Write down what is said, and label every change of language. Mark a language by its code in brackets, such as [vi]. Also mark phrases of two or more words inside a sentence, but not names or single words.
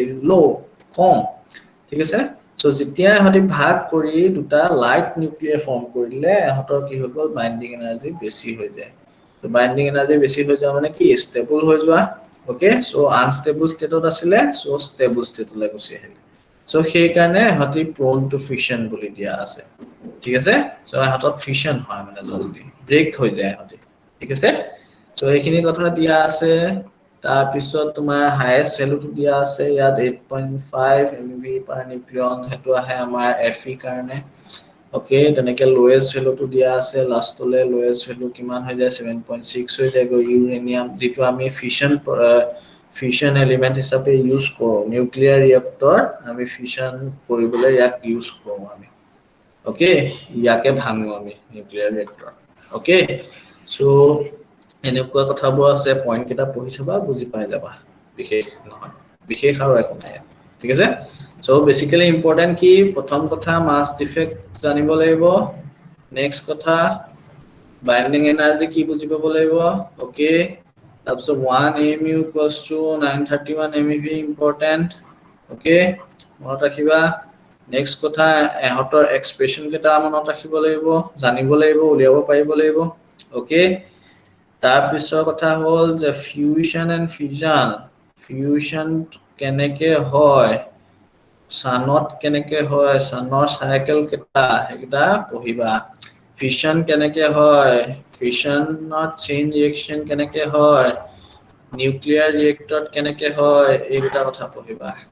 [as] লো কম ঠিক আছে সো যেতিয়া হতি ভাগ কৰি দুটা [en] light nuclear form [as] কৰিলে হতৰ কি হৈ গল [en] binding energy [as] বেছি হৈ যায় সো [en] binding energy [as] বেছি হৈ যোৱা মানে কি ষ্টেবল হৈ যোৱা ওকে সো [en] unstable state [as] আছিলে সো [en] stable state [as] গুচি আহিলে সো সেই কাৰণে হতি [en] prone to fission [as] বুলি দিয়া আছে ঠিক আছে সো হাতত ফিশন হয় মানে জলদি ব্ৰেক হৈ যায় হতি ঠিক আছে সো এইখিনি কথা দিয়া আছে তাৰ পিছত তোমাৰ [en] highest value [as] দিয়া আছে ইয়াত 8.5 [en] MeV per nucleon [as] হেতু আহে আমাৰ Fe কাৰণে ওকে তেনেকে [en] lowest value [as] দিয়া আছে লাষ্টলে [en] lowest value [as] কিমান হৈ যায় 7.6 হৈ যায় ইউৰেনিয়াম যেটো আমি [en] fission element [as] হিচাপে ইউজ কৰো [en] nuclear reactor [as] আমি ফিশন কৰিবলৈ ইয়াক ইউজ কৰো আমি ওকে ইয়াকে ভাঙো আমি [en] nuclear reactor [as] ওকে সো এনেকুৱা কথাবোৰ আছে পইণ্ট কেটা পঢ়ি চাবা বুজি পাই যাবা বিশেষ নহয় বিশেষ আৰু একো নাই ঠিক আছে সো [en] basically important [as] কি প্ৰথম কথা [en] mass defect [as] জানিব লাগিব নেক্সট কথা [en] binding energy [as] কি বুজি পাব লাগিব ওকে তাৰপিছত [en] 1 mu equals to 931 MeV important [as] ওকে মনত ৰাখিবা নেক্সট কথা এহতৰ এক্সপ্ৰেশন কেটা মনত ৰাখিব লাগিব জানিব লাগিব উলিয়াব পাৰিব লাগিব ওকে তাৰ পিছৰ কথা হ'ল যে [en] fusion and [as] ফিউশন কেনেকে হয় সানত কেনেকে হয় সানৰ সাইকেল কেটা হেগিটা পঢ়িবা ফিশন কেনেকে হয় ফিশনত [en] chain reaction [as] কেনেকে হয় [en] nuclear reactor [as] কেনেকে হয় এইটা কথা পঢ়িবা